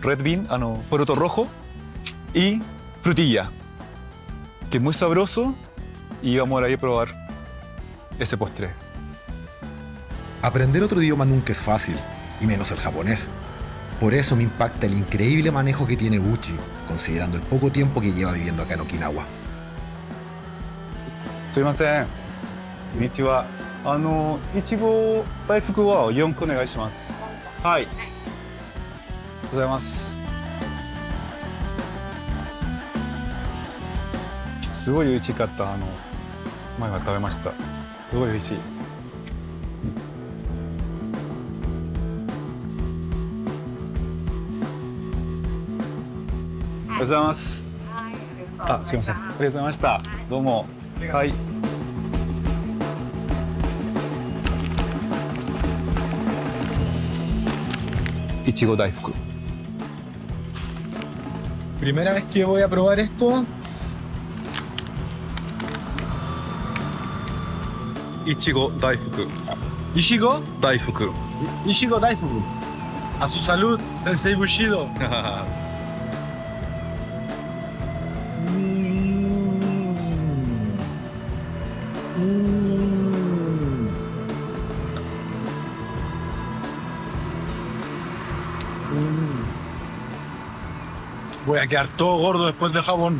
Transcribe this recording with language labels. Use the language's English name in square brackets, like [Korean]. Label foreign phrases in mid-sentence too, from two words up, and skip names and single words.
[English] Red bean, [Spanish] poroto rojo y frutilla, que es muy sabroso, y vamos a ir a probar ese postre. Aprender otro idioma nunca es fácil, y menos el japonés. Por eso me impacta el increíble manejo que tiene Bushi, considerando el poco tiempo que lleva viviendo acá en Okinawa. [Japanese] Sumimasen. Konnichiwa. Ichigo Daifuku wa 4個お願いします。はい。ありがとうございます。すごい美味しかった。前は食べました。すごい美味しい。おはようございます。あ、すいません。ありがとうございました。どうも。はい。Ichigo Daifuku. [Spanish] Primera vez que voy a probar esto. Ichigo Daifuku. Ishigo Daifuku. Ishigo Daifuku. A su salud, Sensei Bushido. Voy a quedar todo gordo después del jabón.